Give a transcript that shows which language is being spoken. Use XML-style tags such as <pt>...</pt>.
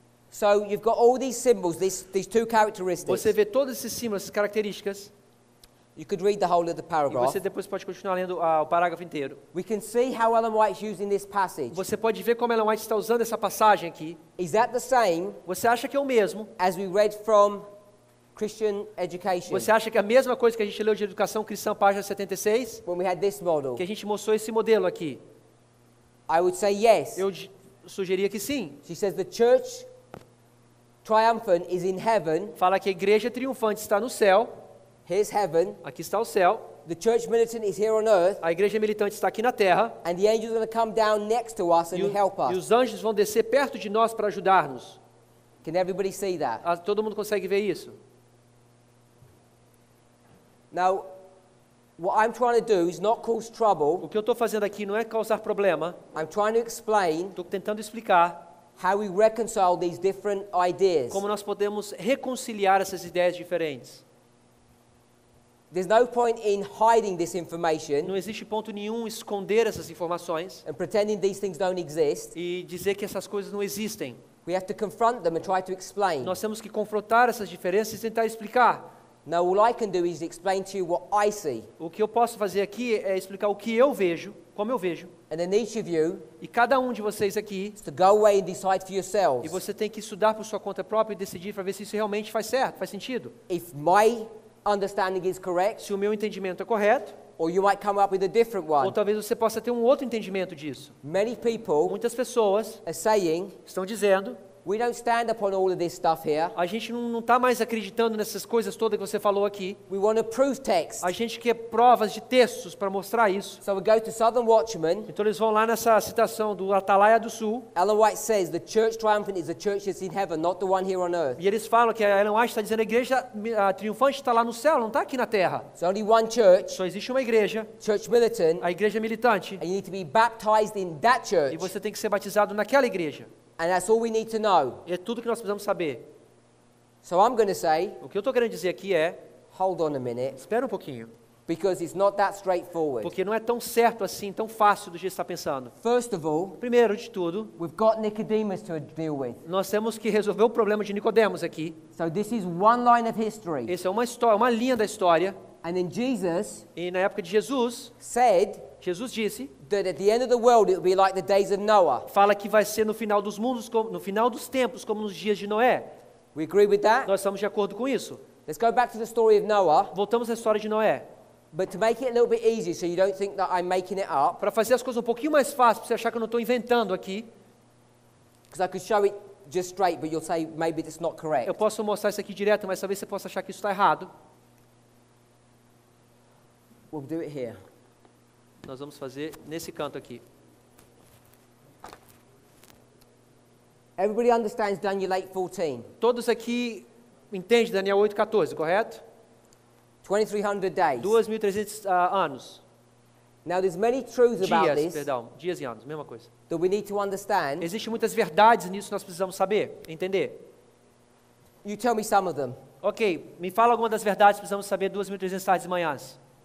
<en>So you've got all these symbols, these two characteristics.</en> <pt>Você vê todos esses símbolos, essas características,</pt> <en>You could read the whole of the</en> <pt>e</pt> <en>paragraph.</en> <pt>você depois pode continuar lendo o parágrafo inteiro.</pt> <en>We can see how Ellen White's using this passage.</en> <pt>Você pode ver como Ellen White está usando essa passagem aqui.</pt> <en>Is that the same</en> <pt>Você acha que é o mesmo?</pt> <en>as we read from Christian education?</en> <pt>Você acha que é a mesma coisa que a gente leu de educação cristã, página 76?</pt> <en>When we had this model?</en> <pt>Que a gente mostrou esse modelo aqui.</pt> <en>I would say yes.</en> <pt>Eu sugeria que sim.</pt> <en>She says the church triumphant is in heaven.</en> <pt>Fala que a igreja triunfante está no céu.</pt> <en>Here's heaven.</en> <pt>Aqui está o céu.</pt> <en>The church militant is here on earth.</en> <pt>A igreja militante está aqui na terra.</pt> <en>And the angels are going to come down next to us and help</en> <pt>E</pt> <en>us.</en> <pt>os anjos vão descer perto de nós para ajudar-nos.</pt> <en>Can everybody see that?</en> <pt>Todo mundo consegue ver isso?</pt> <en>Now, what I'm trying to do is not cause trouble.</en> <pt>O que eu estou fazendo aqui não é causar problema.</pt> <en>I'm trying to explain</en> <pt>Estou tentando explicar</pt> <en>how we reconcile these different ideas.</en> <pt>como nós podemos reconciliar essas ideias diferentes.</pt> <en>There's no point in hiding this information</en> <pt>Não existe ponto nenhum esconder essas informações</pt> <en>and pretending these things don't exist.</en> <pt>e dizer que essas coisas não existem.</pt> <en>We have to confront them and try to explain.</en> <pt>Nós temos que confrontar essas diferenças e tentar explicar.</pt> <en>Now, all I can do is explain to you what I see.</en> <pt>O que eu posso fazer aqui é explicar o que eu vejo, como eu vejo.</pt> <en>And then each of you</en> <pt>E cada um de vocês aqui,</pt> <en>is to go away and decide for</en> <pt>e</pt> <en>yourselves</en> <pt>você tem que estudar por sua conta própria e decidir para ver se isso realmente faz certo, faz sentido.</pt> <en>if my understanding is correct,</en> <pt>Se o meu entendimento é correto,</pt> <en>or you might come up with a different</en> <pt>ou</pt> <en>one.</en> <pt>talvez você possa ter um outro entendimento disso.</pt> <en>Many people</en> <pt>Muitas pessoas</pt> <en>are saying</en> <pt>estão dizendo</pt> <en>we don't stand upon all of this stuff here.</en> <pt>A gente não está mais acreditando nessas coisas todas que você falou aqui.</pt> <en>We want to prove text.</en> <pt>A gente quer provas de textos para mostrar isso.</pt> <en>So we go to Southern Watchman.</en> <pt>Então eles vão lá nessa citação do Atalaia do Sul.</pt> <en>Ellen White says the church triumphant is the church that's in heaven, not the one here on earth.</en> <pt>E eles falam que a Ellen White está dizendo a igreja triunfante está lá no céu, não está aqui na terra.</pt> <en>There's only one church,</en> <pt>Só existe uma igreja,</pt> <en>Church Militant,</en> <pt>a igreja militante.</pt> <en>and you need to be baptized in that</en> <pt>E</pt> <en>church.</en> <pt>você tem que ser batizado naquela igreja.</pt> <en>And that's all we need to know.</en> <pt>É tudo que nós precisamos saber.</pt> <en>So I'm going to say,</en> <pt>O que eu estou querendo dizer aqui é,</pt> <en>hold on a minute,</en> <pt>espera um pouquinho,</pt> <en>because it's not that straightforward.</en> <pt>porque não é tão certo assim, tão fácil do jeito que você está pensando.</pt> <en>First of all,</en> <pt>Primeiro de tudo,</pt> <en>we've got Nicodemus to deal with.</en> <pt>nós temos que resolver o problema de Nicodemos aqui.</pt> <en>So this is one line of history.</en> <pt>Essa é uma história, uma linha da história.</pt> <en>And then Jesus</en> <pt>E na época de Jesus,</pt> <en>said</en> <pt>Jesus disse,</pt> <en>that at the end of the world it will be like the days of Noah.</en> <pt>fala que vai ser no final dos mundos, no final dos tempos, como nos dias de Noé.</pt> <en>We agree with that?</en> <pt>Nós estamos de acordo com isso.</pt> <en>Let's go back to the story of Noah.</en> <pt>Voltamos à história de Noé.</pt> <en>But to make it a little bit easier so you don't think that I'm making it up,</en> <pt>Para fazer as coisas um pouquinho mais fáceis, para você achar que eu não estou inventando aqui,</pt> <en>because I could show it just straight, but you'll say maybe it's not correct.</en> <pt>eu posso mostrar isso aqui direto, mas talvez você possa achar que isso está errado.</pt> <en>We'll do it here.</en> <pt>Nós vamos fazer nesse canto aqui.</pt> <en>Everybody understands Daniel 8:14.</en> <pt>Todos aqui entendem Daniel 8,14, correto?</pt> <en>2300 days.</en> <pt>2.300 anos.</pt> <en>Now there's many truths about</en> <pt>Dias,</pt> <en>this</en> <pt>perdão. Dias e anos, mesma coisa.</pt> <en>that we need to understand.</en> <pt>Existem muitas verdades nisso que nós precisamos saber, entender.</pt> <en>You tell me some of them.</en> <pt>Ok, me fala alguma das verdades que precisamos saber 2.300 tardes e manhãs.</pt>